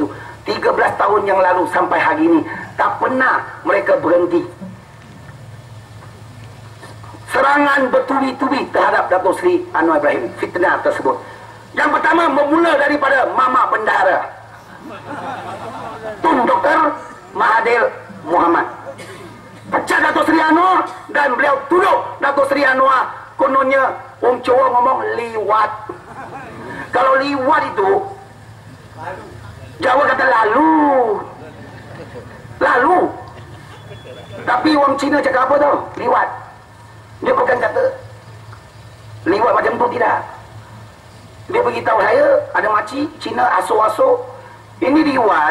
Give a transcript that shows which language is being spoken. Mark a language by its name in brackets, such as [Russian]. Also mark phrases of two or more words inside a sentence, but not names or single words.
[Malay] 13 tahun yang lalu sampai hari ini tak pernah mereka berhenti serangan bertubi-tubi terhadap Datuk Seri Anwar Ibrahim. Fitnah tersebut yang pertama bermula daripada Mama Bendahara Tun Dr. Mahathir Mohamad. Pecah Datuk Seri Anwar dan beliau tuduh Datuk Seri Anwar kononnya orang Jawa [Javanese] ngomong liwat. [Malay] Kalau liwat itu Jawa kata lalu. Tapi orang Cina cakap apa tau? Liwat. Dia bukan kata liwat macam tu, tidak. Dia beritahu saya ada makcik Cina asuh-asuh ini liwat.